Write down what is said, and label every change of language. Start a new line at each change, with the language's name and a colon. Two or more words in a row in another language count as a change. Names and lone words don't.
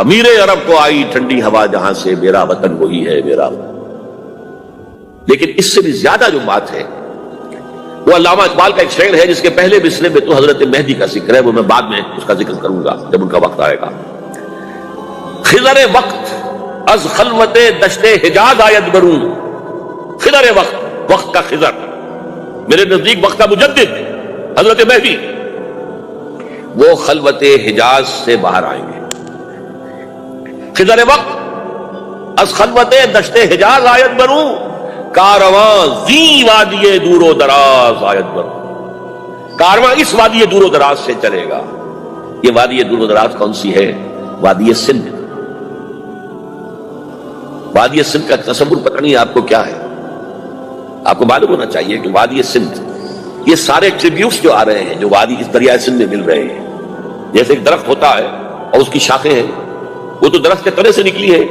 Urdu: میرے عرب کو آئی ٹھنڈی ہوا جہاں سے، میرا وطن وہی ہے، میرا وطن. لیکن اس سے بھی زیادہ جو بات ہے وہ علامہ اقبال کا ایک شعر ہے جس کے پہلے مصرعے میں تو حضرت مہدی کا ذکر ہے، وہ میں بعد میں اس کا ذکر کروں گا جب ان کا وقت آئے گا.
Persian: خضر وقت از خلوت دشت حجاز آید برون.
Urdu: خضر وقت، وقت کا خضر، میرے نزدیک وقت کا مجدد حضرت مہدی، وہ خلوت حجاز سے باہر آئیں گے.
Persian: خضر وقت از خلوت دشت حجاز آید برون، کارواں زی وادی دور و دراز آید برون.
Urdu: کارواں اس وادی دور و دراز سے چلے گا. یہ وادی دور و دراز کون سی ہے؟ وادی سندھ. وادی سندھ کا تصور پتہ نہیں آپ کو کیا ہے. آپ کو معلوم ہونا چاہیے کہ وادی سندھ، یہ سارے ٹریبیوٹس جو آ رہے ہیں جو وادی اس دریائے سندھ میں مل رہے ہیں، جیسے ایک درخت ہوتا ہے اور اس کی شاخیں ہیں، وہ تو درخت کے تنے سے نکلی ہے.